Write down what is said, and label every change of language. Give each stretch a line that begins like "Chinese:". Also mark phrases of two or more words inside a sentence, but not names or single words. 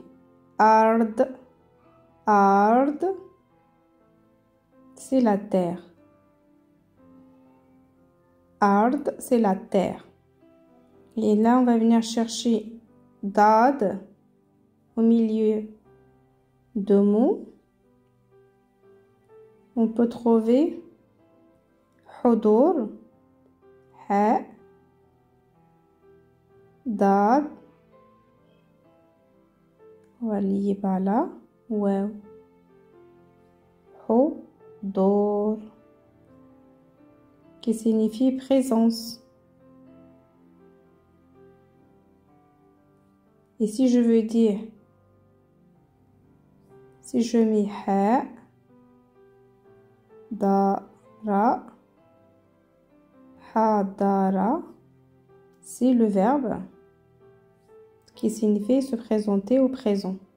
French: Ard, ard. C'est la terre. Ard, c'est la terre. Et là, on va venir chercher dad au milieu de mots. On peut trouver hudur, ha, dad. On va lier par là. Waouh. Hudur, qui signifie présence. Et si je veux dire, si je mets ha, dara, hadara, c'est le verbe qui signifie se présenter au présent.